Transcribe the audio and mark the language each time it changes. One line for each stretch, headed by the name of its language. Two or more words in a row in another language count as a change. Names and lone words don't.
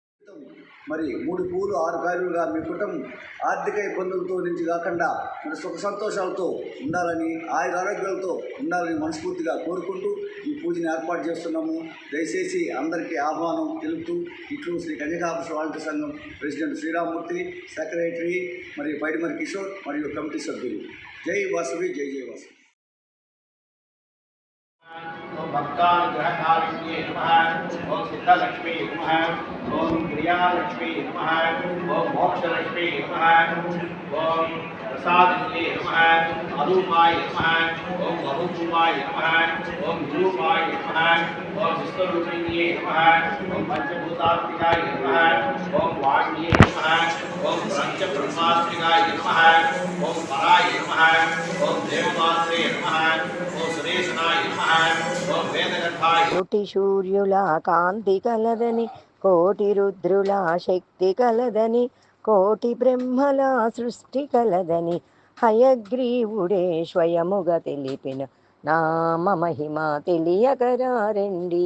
Telugu: మరి 3 పూలు 6 కాయలుగా మీ కుటుంబం ఆర్థిక ఇబ్బందులతో నుంచి కాకుండా మరి సుఖ సంతోషాలతో ఉండాలని ఆరోగ్యాలతో ఉండాలని మనస్ఫూర్తిగా కోరుకుంటూ ఈ పూజని ఏర్పాటు చేస్తున్నాము. దయచేసి అందరికీ ఆహ్వానం తెలుపుతూ ఇట్లు శ్రీ కన్యకాపుర వాల్టీ సంఘం ప్రెసిడెంట్ శ్రీరామూర్తి, సెక్రటరీ మరియు పైడిమరి కిషోర్ మరియు కమిటీ సభ్యులు. జై వాసవి, జై జై వాసవి.
Sanskrit: ओम भक्तानुग्रहकारिण्ये नमः। ओम सिद्धलक्ष्मी नमः। ओम क्रियालक्ष्मी नमः। ओम मोक्षलक्ष्मी नमः। ओम प्रसादिन्ये नमः। अरूपाय नमः। ओम अरूपाय नमः। ओम गुरुपाय नमः। ओम विश्वरूपिण्ये नमः। ओम पंचभूतात्मिकाय नमः। ओम वाण्ये नमः। ओम पंचब्रह्मात्मिकाय नमः। ओम पराय नमः। ओम देवमात्रे नमः। ओम सुरेशनाय नमः।
Telugu: కోటి సూర్యుల కాంతి కలదని, కోటి రుద్రుల శక్తి కలదని, కోటి బ్రహ్మల సృష్టి కలదని, హయగ్రీవుడే స్వయముగా తెలిపిన నామ మహిమ తెలియకరారండి.